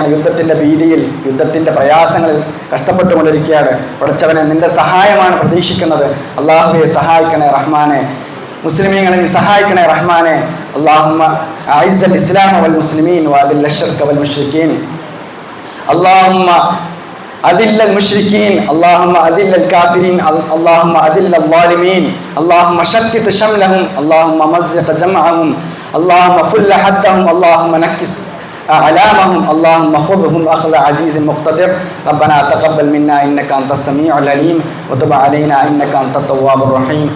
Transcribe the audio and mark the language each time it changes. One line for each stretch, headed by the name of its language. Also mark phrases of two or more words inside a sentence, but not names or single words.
Malayalam: യുദ്ധത്തിന്റെ ഭീതിയിൽ, യുദ്ധത്തിന്റെ പ്രയാസങ്ങളിൽ കഷ്ടപ്പെട്ടുകൊണ്ടിരിക്കുകയാണ്. പഠിച്ചവനെ, നിന്റെ സഹായമാണ് പ്രതീക്ഷിക്കുന്നത്. അല്ലാഹുവെ, സഹായിക്കണേ റഹ്മാനെ. മുസ്ലിമീങ്ങളെ നീ സഹായിക്കണേ റഹ്മാനെ.
Arabic: اللهم أعز الإسلام والمسلمين وأذل الشرك والمشركين. അല്ലാഹുമ്മ أذل المشركين، اللهم أذل الكافرين، اللهم أذل الظالمين، اللهم شتت شملهم، اللهم مزق جمعهم، اللهم فل حدهم، اللهم نكس أعلامهم، اللهم خذهم أخذ عزيز مقتدر. ربنا تقبل منا إنك أنت السميع العليم وتب علينا إنك أنت التواب الرحيم.